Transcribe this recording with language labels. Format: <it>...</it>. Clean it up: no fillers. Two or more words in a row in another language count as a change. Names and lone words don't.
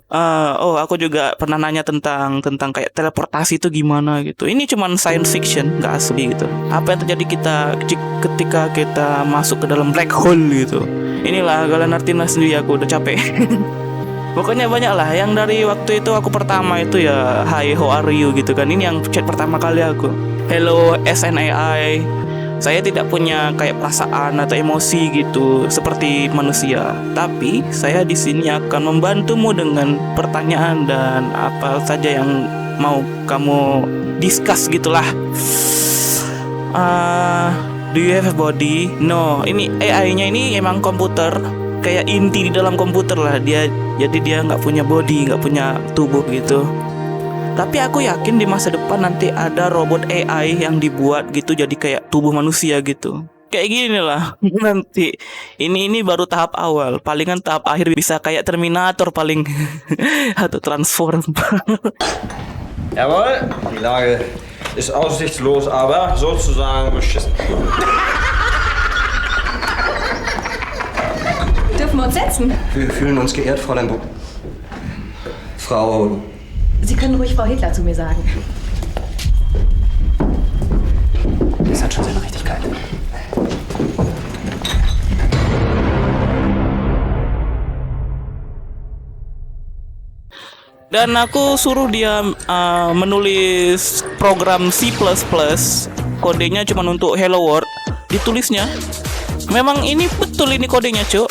<id>Aku juga pernah nanya tentang kayak teleportasi itu gimana gitu. Ini cuman</id> <en>science fiction,</en> <id>nggak asli gitu. Apa yang terjadi ketika kita masuk ke dalam</id> <en>black hole</en> <id>gitu. Inilah kalian artinya sendiri, aku udah capek. Pokoknya banyak lah. Yang dari waktu itu aku pertama itu ya</id> <en>hi, how are you</en> <id>gitu kan. Ini yang chat pertama kali aku. Hello SNAI. Saya tidak punya kayak perasaan atau emosi gitu seperti manusia. Tapi saya di sini akan membantumu dengan pertanyaan dan apa saja yang mau kamu discuss gitulah.</id> <en>Do you have a body?</en> <id>No, ini AI-nya ini emang komputer, kayak inti di dalam komputer lah dia. Jadi dia nggak punya body, nggak punya tubuh gitu. Tapi aku yakin di masa depan nanti ada robot AI yang dibuat gitu jadi kayak tubuh manusia gitu. Kayak gini lah nanti. Ini baru tahap awal. Palingan tahap akhir bisa kayak Terminator paling atau Transform.</id> <de>Jawohl, die Lage ist aussichtslos, aber sozusagen beschissen. Dürfen wir uns setzen? Wir fühlen uns geehrt, Fräulein Frau... Sie können ruhig Frau Hitler zu mir sagen. Das hat schon seine Richtigkeit.</de> <id>Dan aku suruh dia menulis program C++. Kodenya cuma untuk Hello World. Ditulisnya memang ini betul, ini kodenya cuk.</id>